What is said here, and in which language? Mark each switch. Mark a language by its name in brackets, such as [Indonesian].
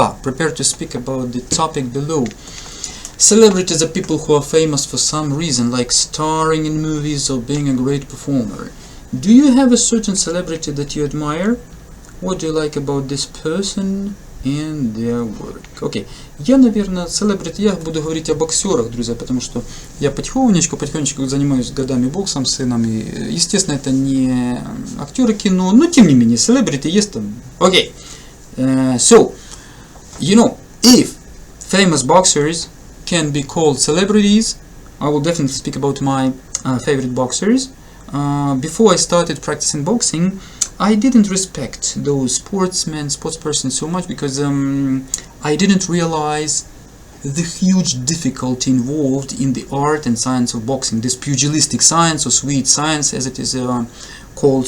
[English] Prepare to speak about the topic below. Celebrities are people who are famous for some reason, like starring in movies or being a great performer. Do you have a certain celebrity that you admire? What do you like about this person and their work? [Russian] Окей. Я, наверное, celebrity, я буду говорить о боксерах, друзья, потому что я потихонечку занимаюсь годами боксом с сыном, и, естественно, это не актеры кино, но, тем не менее, celebrity есть там. Окей. [English] So, you know, if famous boxers can be called celebrities, I will definitely speak about my favorite boxers. Before I started practicing boxing, I didn't respect those sportspersons so much because I didn't realize the huge difficulty involved in the art and science of boxing, this pugilistic science or sweet science as it is called.